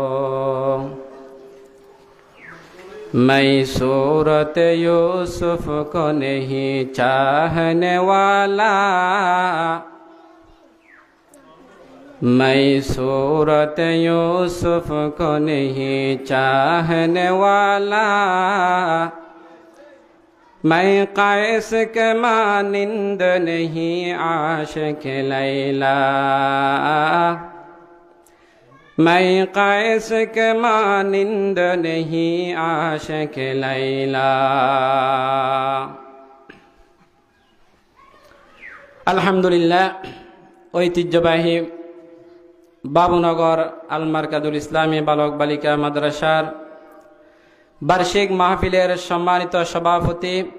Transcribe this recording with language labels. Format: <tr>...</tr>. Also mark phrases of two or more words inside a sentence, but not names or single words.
<ur>میں صورت یوسف کو نہیں چاہنے والا میں صورت یوسف کو نہیں چاہنے والا میں قیس کے مانند نہیں عاشق لیلا میں قیس کے مانند نہیں عاشق لیلا</ur> <bn>আলহামদুলিল্লাহ ঐতিহ্যবাহী বাবুনগর আল মারকাদুল ইসলামী বালক বালিকা মাদ্রাসার বার্ষিক মাহফিলের সম্মানিত সভাপতি</bn>